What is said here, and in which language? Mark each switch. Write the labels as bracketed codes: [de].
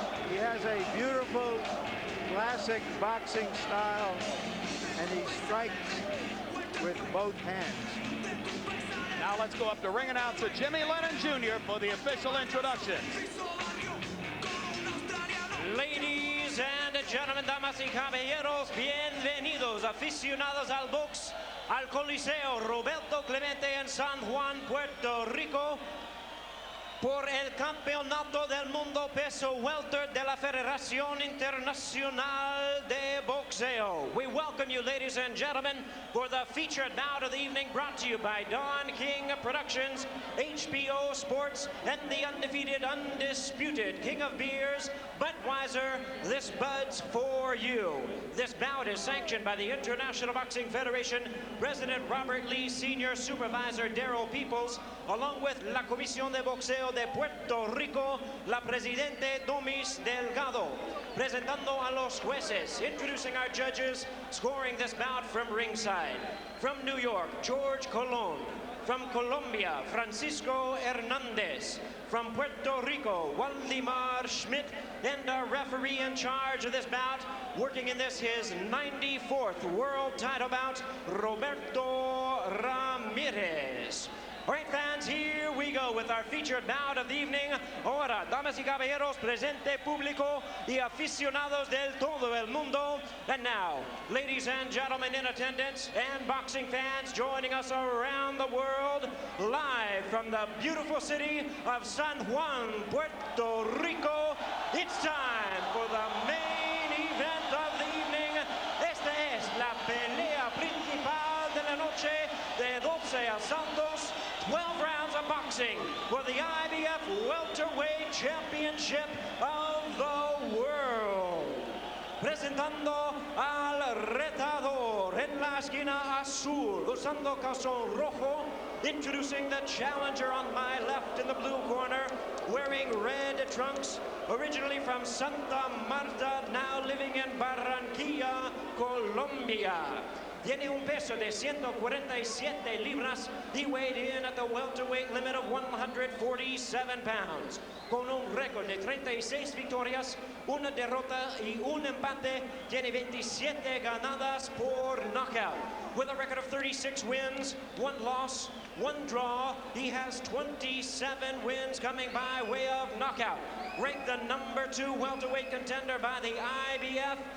[en] He has a beautiful classic boxing style, and he strikes with both hands. Now let's go up to ring announcer Jimmy Lennon Jr. for the official introduction. Ladies and gentlemen, [es] damas y caballeros, bienvenidos aficionados al box, al Coliseo Roberto Clemente en San Juan, Puerto Rico, por el Campeonato del Mundo Peso Welter de la Federación Internacional de Boxeo. [en] We welcome you, ladies and gentlemen, for the featured bout of the evening, brought to you by Don King Productions, HBO Sports, and the undefeated, undisputed King of Beers, Budweiser. This Bud's for you. This bout is sanctioned by the International Boxing Federation, President Robert Lee, Senior Supervisor Darrell Peoples, along with [es] La Comisión de Boxeo de Puerto Rico, la Presidente Domis Delgado. Presentando a los jueces, [en] introducing our judges, scoring this bout from ringside. From New York, George Colon. From Colombia, Francisco Hernandez. From Puerto Rico, Waldemar Schmidt. And our referee in charge of this bout, working in this his 94th world title bout, Roberto Ramirez. All right, fans, here we go with our featured bout of the evening. [es] Ahora, damas y caballeros, presente público y aficionados del todo el mundo. [en] And now, ladies and gentlemen in attendance and boxing fans joining us around the world, live from the beautiful city of San Juan, Puerto Rico, it's time for the main event of the evening. [es] Esta es la pelea principal de la noche de 12 asaltos. [en] 12 rounds of boxing for the IBF Welterweight Championship of the world. [es] Presentando al retador en la esquina azul, usando calzón rojo. [en] Introducing the challenger on my left in the blue corner, wearing red trunks, originally from Santa Marta, now living in Barranquilla, Colombia. [es] Tiene un peso de 147 libras. [en] He weighed in at the welterweight limit of 147 pounds. [es] Con un récord de 36 victorias, una derrota y un empate, tiene 27 ganadas por knockout. [en] With a record of 36 wins, 1 loss, 1 draw, he has 27 wins coming by way of knockout. Ranked the number 2 welterweight contender by the IBF.